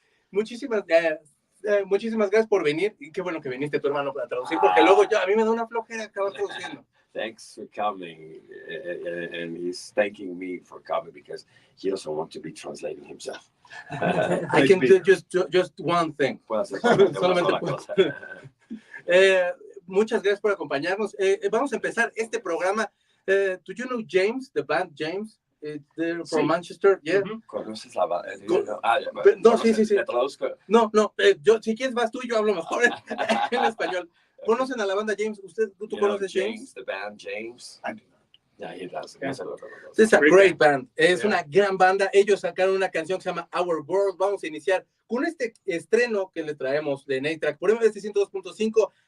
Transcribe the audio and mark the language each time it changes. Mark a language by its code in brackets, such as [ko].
[es] Muchísimas gracias por venir. Y qué bueno que viniste tu hermano para traducir, porque luego a mí me da una flojera acabar traduciendo. [en] Thanks for coming, and he's thanking me for coming because he doesn't want to be translating himself. I can do just one thing. [es] Solamente muchas gracias por acompañarnos. Vamos a empezar este programa. [en] Do you know James, the band James? They're from Manchester. Yeah. [es] ¿Conoces la banda? No, sí. No, yo, si quieres vas tú y yo hablo mejor en español. ¿Conocen a la banda James? ¿Tú conoces James? [en] The band James. I do not. Yeah, he does. Yeah. It's a great band. [es] Es una gran banda. Ellos sacaron una canción que se llama Our World. Vamos a iniciar con este estreno que le traemos de A-Track por MBS 102.5.